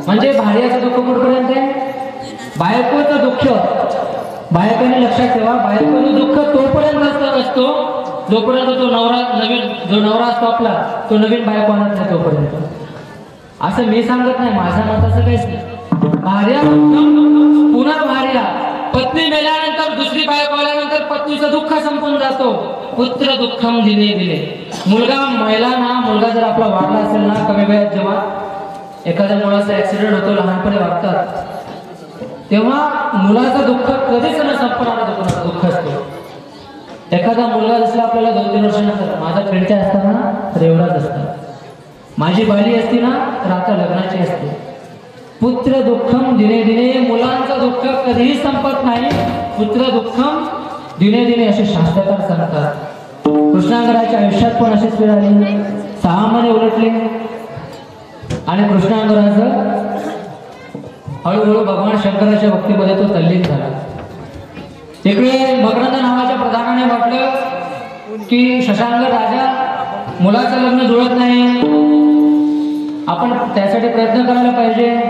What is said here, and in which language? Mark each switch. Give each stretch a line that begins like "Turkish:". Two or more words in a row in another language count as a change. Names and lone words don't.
Marathi: म्हणजे भार्याचं दुःख कुठपर्यंत आहे? बायकोचं दुःख बायकोने लक्षात ठेवा, बायकोचं दुःख तोपर्यंत असतो जोपर्यंत जो नवरा असतो आपला तो नवीन बायको आणत नाही तोपर्यंत। असं मी सांगत नाही, माझ्या मताचं काहीच नाही। भार्या पुन्हा भार्या, पत्नी मेल्यानंतर दुसरी बायको आल्यानंतर पत्नीचं दुःख संपून जातो।
Sanskrit: पुत्र दुःखम दिने दिने।
Marathi: मुलगा जर आपला वारला असेल ना कमी वयात, जेव्हा एखाद्या मुलाचा ऍक्सिडेंट होतो, लहानपणी वागतात, तेव्हा मुलाचं दुःख कधीच न संपणारं दुःख असतो। एखादा मुलगा दिसला आपल्याला 2-3 वर्षानंतर, माझा खेळच्या असताना तर एवढाच असतात, माझी बाली असती ना तर आता लग्नाची असते।
Sanskrit: पुत्र दुःखम दिने दिने,
Marathi: मुलांचं दुःख कधीही संपत नाही.
Sanskrit: पुत्र दुःखम दिने दिने
Marathi: असे शास्त्रकार सांगतात. कृष्णांगराच्या आयुष्यात पण अशीच वेळ आली. 6 महिने उलटले आणि कृष्णांगराचं हळूहळू भगवान शंकराच्या भक्तीमध्ये तो तल्लीन झाला. इकडे मकरंद नावाच्या प्रधानाने म्हटलं की शशांक राजा, मुलाचं लग्न जुळत नाही, आपण त्यासाठी प्रयत्न करायला पाहिजे.